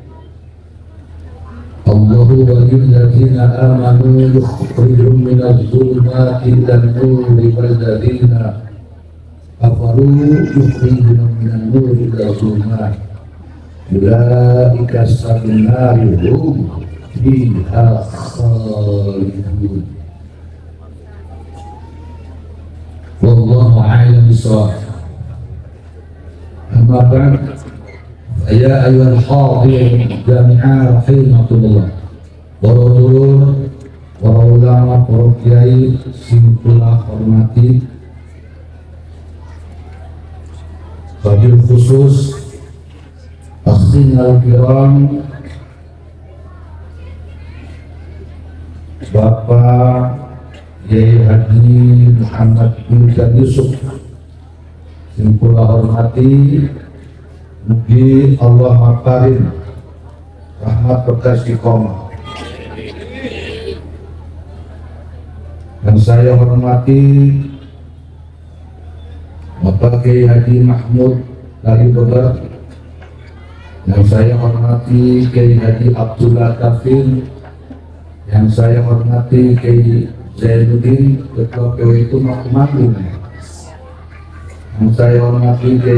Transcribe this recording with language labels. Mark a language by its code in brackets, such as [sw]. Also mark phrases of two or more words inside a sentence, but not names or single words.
[ar] الله ولي الذين آمنوا يخرجهم من الظلمات إلى النور والذين كفروا يخرجهم من النور إلى الظلمات أولئك أصحاب النار هم فيها خالدون. والله أعلم بالصواب. أما بعد، يا أيها الحاضرين جميعا رحمكم الله. [jv] Para ulama, para ulama, para kiai sing kula hormati, [ar] وبالخصوص أخينا الكرام [jv] Bapak Yai Haji Muhammad bin Yusuf sing kula hormati, mugi Allah maparin rahmat berkah istiqomah. [id] Dan saya hormati Bapak Kiai Haji Mahmud dari Beber, yang saya hormati Kiai Haji Abdullah Kafir, yang saya hormati Kiai Zainuddin Ketua PWI Makum, yang saya hormati Kiai